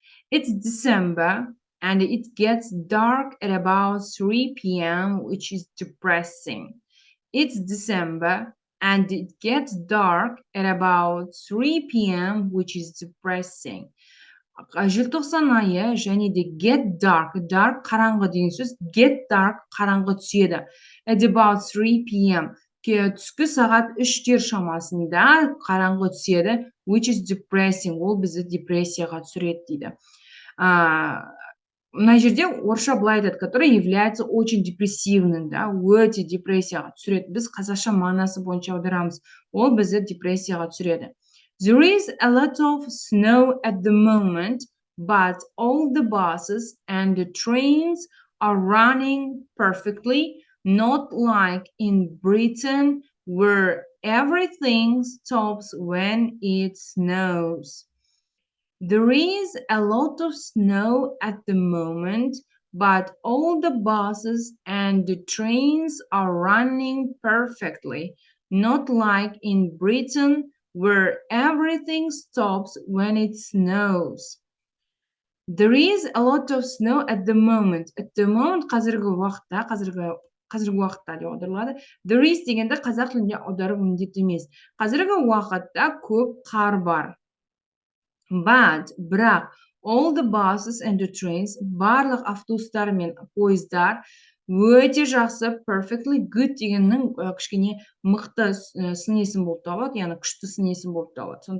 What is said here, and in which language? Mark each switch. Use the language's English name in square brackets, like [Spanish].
[English] It's December and it gets dark at about 3 p.m., which is depressing. It's December and it gets dark at about 3 p.m., which is depressing. [Kazakh] Желтоқсан айы және де [English] get dark [Kazakh] қараңғы деген сөз, get dark қараңғы түседі. [English] At about 3 p.m. [Kazakh] түскі сағат 3-тер шамасында қараңғы түседі, [English] which is depressing. [Kazakh] Ол бізді депрессияға түсіреді дейді. Мына жерде орысша былай айтады, [Russian] который является очень депрессивным, [Kazakh] да, өте депрессияға түсіреді. Біз қазақша мағынасы бойынша аударамыз. Ол бізді депрессияға түсіреді. [English] There is a lot of snow at the moment, but all the buses and the trains are running perfectly, not like in Britain where everything stops when it snows. There is a lot of snow at the moment, but all the buses and the trains are running perfectly, not like in Britain where everything stops when it snows. There is a lot of snow at the moment. At the moment [Kazakh] қазіргі уақытта деп аударылады. [English] There is [Kazakh] дегенді қазақ тілінде аудару міндетті емес. Қазіргі уақытта көп қар бар. Бірақ [English] all the buses and the trains, [Kazakh] барлық автобустар мен пойыздар өте жақсы, [English] perfectly good [Kazakh] дегеннің кішкене мықты сын есім болып табылады, яғни күшті сын есім болып табылады.